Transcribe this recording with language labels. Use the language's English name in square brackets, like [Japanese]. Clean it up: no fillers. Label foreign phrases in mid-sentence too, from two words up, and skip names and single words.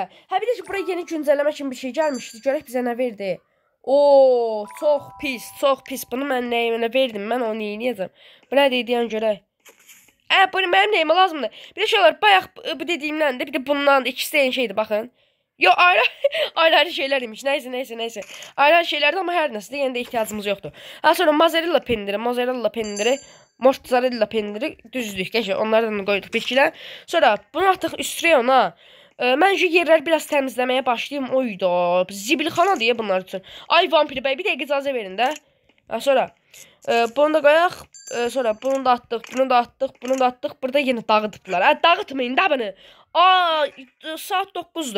[Azerbaijani] Hə, bir də bura yeni güncəlləmə kimi bir şey gəlmişdi. Görək bizə nə verdi. Çox pis. Bunu mən nəyimə verdim? Mən onu yeyəcəm. Bu nə deyən görək. Bunu mənim nəyimə lazımdır. Bir də şeylər bayaq bu dediyimdən də bir də bundan da ikisi eyni şeydir, baxın. [Turkish] Yo, ayrı şeyler imiş. Neyse. Ayrı şeylerdi ama her nasıl yine de ihtiyacımız yoktu. Sonra mozzarella pendiri, mozzarella pendiri düzdük. Geçen onlardan koyduk bitkiler. Sonra bunu attık üstüne ona. [Azerbaijani] Məncə yerləri biraz təmizləməyə başlayayım. Oyda, zibilxana deyə bunlar üçün. Ay vampir bəy, bir dəqiqə icazə verin də. Sonra bunu da qoyaq. Sonra bunu da atdıq. Burada yenə dağıtıblar. Dağıtmayın da bunu. Saat 9'dur.